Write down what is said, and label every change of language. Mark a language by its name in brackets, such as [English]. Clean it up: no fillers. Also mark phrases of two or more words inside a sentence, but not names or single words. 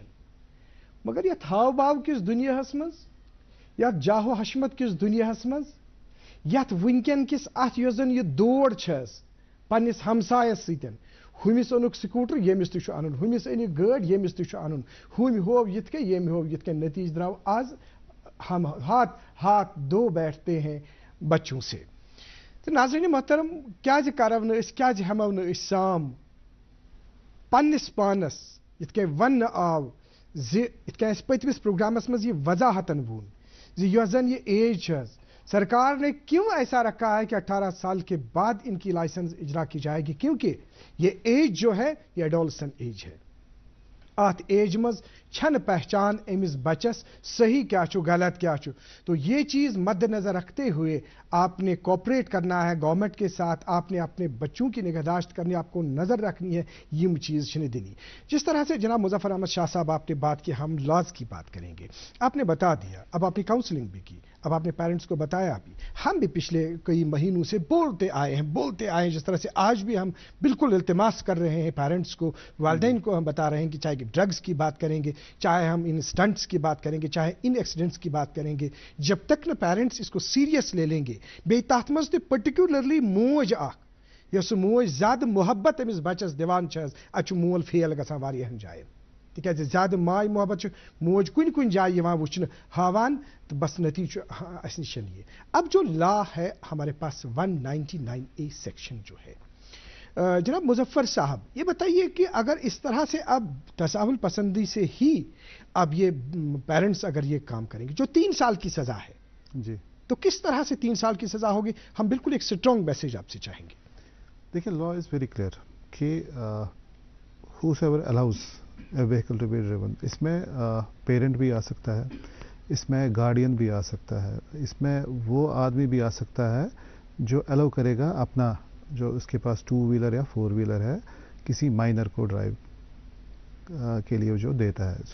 [Kashmiri] مگر یتھ ہاو باو کِس دُنیاہس منٛز، یتھ جاہو حشمت کِس دُنیاہس منٛز، یتھ وٕنکٮ۪ن کِس اتھ یۄس زن یہِ دور چھِ حظ پننِس ہمسایس سۭتۍ، ہُمِس اوٚنُکھ سکوٗٹر ییٚمِس تہِ چھُ انُن، ہُمِس أنِکھ گٲڑۍ ییٚمِس تہِ چھُ انُن، ہُمۍ ہوو یِتھ کٔنۍ ییٚمۍ ہوو یِتھ کٔنۍ، نتیجہ درٛاو آز [Urdu] ہم ہاتھ دو بیٹھتے ہیں بچوں سے۔ [Kashmiri] تہٕ ناظریٖن محترم، کیٛازِ کرو نہٕ أسۍ، کیٛازِ ہٮ۪مو نہٕ أسۍ سام پننِس پانس یِتھ کٔنۍ وننہٕ آو زِ یِتھ کٔنۍ اَسہِ پٔتمِس پروگرامس منٛز یہِ وضاحتن ووٚن زِ یۄس زن یہِ ایج چھِ حظ، [Urdu] سرکار نے کیوں ایسا رکھا ہے کہ 18 سال کے بعد ان کی لائسنس اجرا کی جائے گی، کیونکہ یہ ایج جو ہے یہ ایڈولسن ایج ہے۔ [Kashmiri] ات ایج مز چھنہ پہچان امس بچس [Urdu] صحیح کیا چھو غلط کیا چھو، تو یہ چیز مد نظر رکھتے ہوئے آپ نے کوپریٹ کرنا ہے گورنمنٹ کے ساتھ، آپ نے اپنے بچوں کی نگہداشت کرنی، آپ کو نظر رکھنی ہے، یہ چیز چھنہ دینی۔ جس طرح سے جناب مظفر احمد شاہ صاحب آپ نے بات کی، ہم لاز کی بات کریں گے، آپ نے بتا دیا، اب آپ نے کاؤنسلنگ بھی کی، اب آپ نے پیرنٹس کو بتایا بھی، ہم بھی پچھلے کئی مہینوں سے بولتے آئے ہیں، جس طرح سے آج بھی ہم بالکل التماس کر رہے ہیں پیرنٹس کو، والدین کو ہم بتا رہے ہیں کہ چاہے کہ ڈرگس کی بات کریں گے، چاہے ہم ان سٹنٹس کی بات کریں گے، چاہے ان ایکسیڈنٹس کی بات کریں گے، جب تک نہ پیرنٹس اس کو سیریس لے لیں گے، [Kashmiri] بیٚیہِ تَتھ منٛز تہِ پٔرٹِکیوٗلرلی موج اکھ، یۄس موج زیادٕ محبت أمِس بچس دِوان چھِ حظ، اَتہِ چھُ مول فیل گژھان واریاہن جاین، تِکیٛازِ زیادٕ ماے محبت چھُ موج کُنہِ کُنہِ جایہِ یِوان وٕچھنہٕ ہاوان، تہٕ بس نتیجہ چھُ اَسہِ نِش یہ۔ [Urdu] اب جو لا ہے ہمارے پاس 199A سیکشن جو ہے، جناب مظفر صاحب یہ بتائیے کہ اگر اس طرح سے اب تساہل پسندی سے ہی اب یہ پیرنٹس اگر یہ کام کریں گے جو 3 سال کی سزا ہے جی تو کس طرح سے 3 سال کی سزا ہوگی؟ ہم بالکل ایک [English] strong message [Urdu] آپ سے چاہیں گے. [English] دیکھیں law is very clear کہ whoever allows a vehicle to be driven, [Urdu] اس میں پیرنٹ بھی آ سکتا ہے، اس میں گارڈین بھی آ سکتا ہے، اس میں وہ آدمی بھی آ سکتا ہے جو الاؤ کرے گا اپنا جو اس کے پاس [English] 2 wheeler [Urdu] یا [English] 4 wheeler [Urdu] ہے کسی مائنر کو ڈرائیو کے لیے جو دیتا ہے.